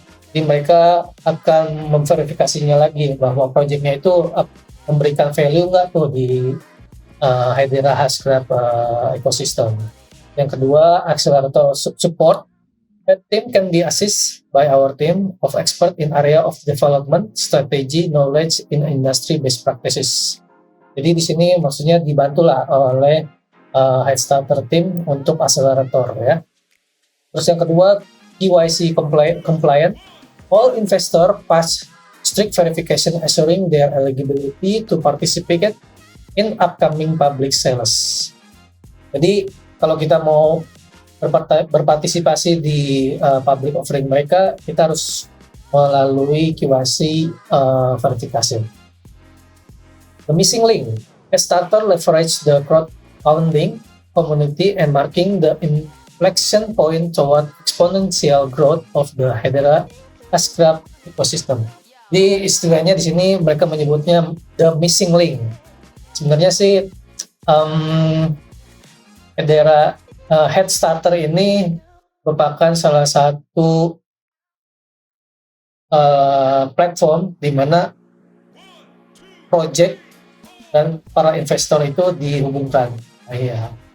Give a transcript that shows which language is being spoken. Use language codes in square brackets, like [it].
[id] Jadi mereka akan memverifikasinya lagi bahwa projectnya itu memberikan value nggak tuh di Hedera Hashgraph ecosystem. Yang kedua, accelerator support. [en] That team can be assisted by our team of expert in area of development, strategy, knowledge in industry best practices. [id] Jadi di sini maksudnya dibantulah oleh Headstarter team untuk accelerator ya. Terus yang kedua, KYC compliant. [en] All investor pass strict verification assuring their eligibility to participate in upcoming public sales. [id] Jadi kalau kita mau berpartisipasi di public offering mereka, kita harus melalui KYC verifikasi. [en] The missing link. Headstarter leverage the crowdfunding community and marking the inflection point toward exponential growth of the Hedera Hashgraph ecosystem. [id] Di istilahnya di sini mereka menyebutnya [en] the missing link. [id] Sebenarnya sih Hedera Headstarter ini merupakan salah satu platform di mana project dan para investor itu dihubungkan. Nah, iya.